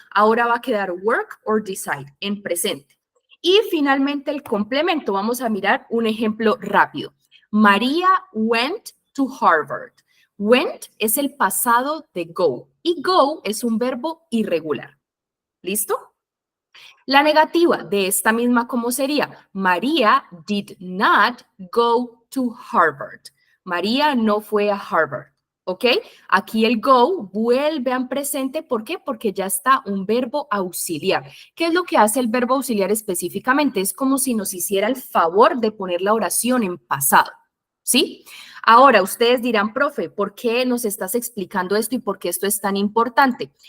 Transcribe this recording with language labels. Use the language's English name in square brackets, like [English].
[Spanish] Ahora va a quedar work or decide en presente. Y finalmente el complemento. Vamos a mirar un ejemplo rápido. [English] María went to Harvard. [Spanish] Went es el pasado de go y go es un verbo irregular. ¿Listo? La negativa de esta misma, ¿cómo sería? [English] María did not go to Harvard. [Spanish] María no fue a Harvard, ¿ok? Aquí el go vuelve en presente, ¿por qué? Porque ya está un verbo auxiliar. ¿Qué es lo que hace el verbo auxiliar específicamente? Es como si nos hiciera el favor de poner la oración en pasado, ¿sí? Ahora, ustedes dirán, profe, ¿por qué nos estás explicando esto y por qué esto es tan importante?